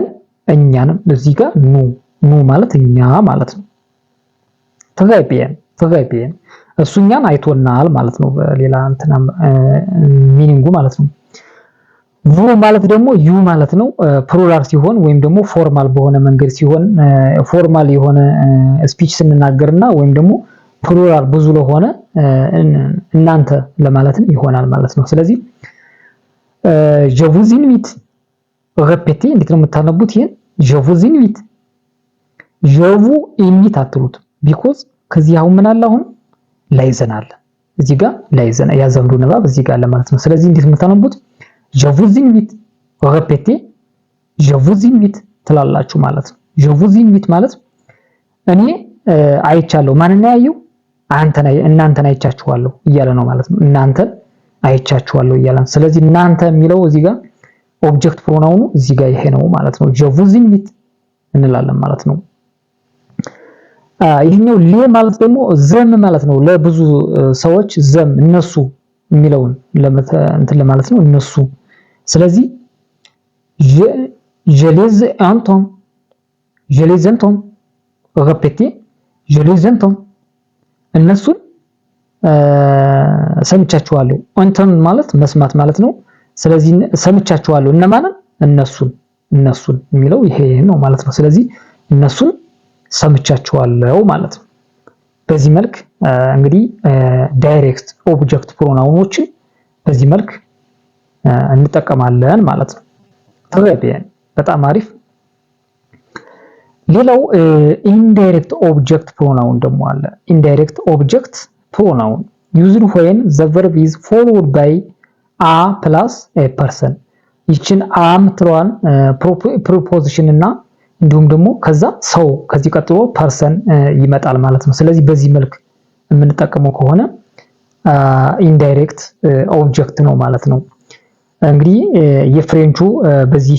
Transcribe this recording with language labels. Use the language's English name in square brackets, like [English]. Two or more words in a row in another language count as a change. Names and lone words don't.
[Amharic] እኛን። እዚህ ጋር ኑ ማለት እኛ ማለት ነው። ተጋይቤን እሱ እኛን አይቶናል ማለት ነው። በሌላ እንትና ሚኒንጉ ማለት ነው። ቡ ማለት ደግሞ ዩ ማለት ነው። ፕሉራል ሲሆን ወይም ደግሞ ፎርማል በሆነ መንገድ ሲሆን ፎርማል የሆነ ስፒች ስንናገርና ወይም ደግሞ ፕሉራል ብዙ ለሆነ እናንተ ለማለትም ይሆናል ማለት ነው። ስለዚህ [French] je vous invite répéter [Amharic] እንዴት ነው የምታነቡት ይሄን [French] je vous invite je vous invite [Amharic] አትሉት ቢኮዝ ከዚህ አሁን ምን አለ አሁን ላይዘን አለ እዚህ ጋር ላይዘን ያዘምዱ ንባብ እዚህ ጋር አለ ማለት ነው። ስለዚህ እንዴት የምታነቡት [French] je vous invite répéter je vous invite [Amharic] ትላላችሁ ማለት ነው። [French] je vous invite [Amharic] ማለት እኔ አይቻለሁ ማንን ያየው እናንተን አይቻችኋለሁ እያለ ነው ማለት ነው። እናንተን አይቻችኋለሁ እያለ ነው። ስለዚህ እናንተ የሚለው እዚህ ጋር [English] object pronoun [Amharic] እዚህ ጋር ይሄ ነው ማለት ነው። [French] je vous invite [Amharic] እንላለን ማለት ነው። ይሄኛው ሌ ማለት ደግሞ ዘም ማለት ነው። ለብዙ ሰዎች ዘም እነሱ የሚለውን እንትን ለማለት ነው እነሱ። ስለዚህ [French] je les entends répéter je les entends [Amharic] እነሱን ሰምቻቸዋለሁ። እንትን ማለት መስማት ማለት ነው። ስለዚህ ሰምቻቸዋለሁ እነማንን? እነሱን የሚለው ይሄ ነው ማለት ነው። ስለዚህ እነሱን ሰምቻቸዋለሁ ማለት ነው። በዚህ መልክ እንግዲህ [English] direct object pronouns [Amharic] በዚህ መልክ እንጠቀማለን ማለት ነው። በጣም አሪፍ። ሌላው ኢንዳይሬክት [English] object pronoun [Amharic] ደግሞ አለ። [English] indirect object pronoun used when the verb is followed by a plus a person [Amharic] ይችን a ምትለዋን ፕሪፖዚሽን እና እንዲሁም ደግሞ ከዛ ሰው ከዚህ ቀጥሎ ፐርሰን ይመጣል ማለት ነው። ስለዚህ በዚህ መልክ የምንጠቀመው ከሆነ [English] indirect object [Amharic] ነው ማለት ነው። እንግዲህ የፍሬንቹ በዚህ